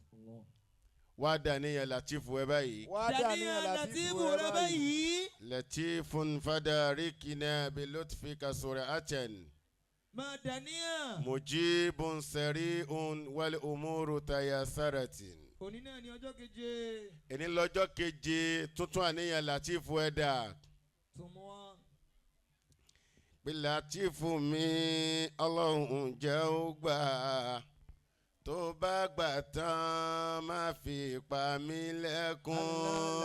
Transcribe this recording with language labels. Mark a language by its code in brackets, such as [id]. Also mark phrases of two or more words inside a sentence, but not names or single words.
[ar] ودانية لطيف وباي. لطيف فداركنا بلطفك سرعة. مجيب سريع والأمور تيسرت. [yo] Èní lọ́jọ́ keje tuntun àníyàn Lateef ẹ̀dá. Pé Lateef mi Ọlọ́run jẹ́ ó gbà tó bá gbà tán má fi pa mí lẹ́kún.